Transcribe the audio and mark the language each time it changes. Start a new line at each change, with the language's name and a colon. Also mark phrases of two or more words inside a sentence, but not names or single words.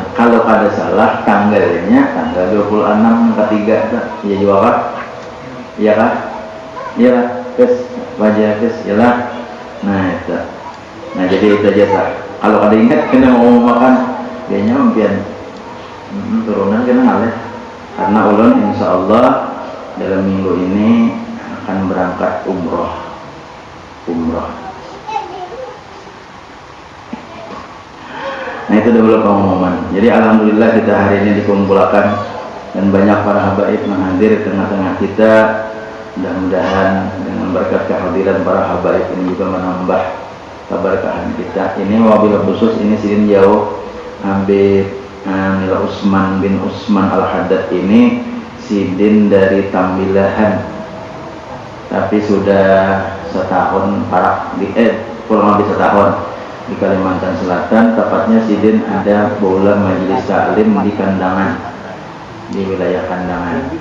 Banjar: Kalau kada salah tanggalnya tanggal 26 yang ketiga, ya juga kah? Iya kah? Iya lah, kes wajah kes, iyalah. Nah itu. Nah jadi itu aja tak. Kalau kada ingat kena mau makan, kayaknya mungkin turunan kena ngalih. Karena ulun
Arabic: إن شاء الله
Banjar: dalam minggu ini akan berangkat umroh. Nah itu dulu pengumuman. Jadi alhamdulillah kita hari ini dikumpulkan dan banyak para habaib menghadir di tengah-tengah kita. Mudah-mudahan dengan berkat kehadiran para habaib ini juga menambah keberkahan kita. Ini
Arabic: وبالخصوص
Banjar: ini sidin jauh Habib Ana Usman bin Usman Al-Haddad ini sidin dari Tambilahan, tapi sudah setahun kurang lebih setahun di Kalimantan Selatan. Tepatnya sidin ada bola majelis ta'lim di Kandangan, di wilayah Kandangan.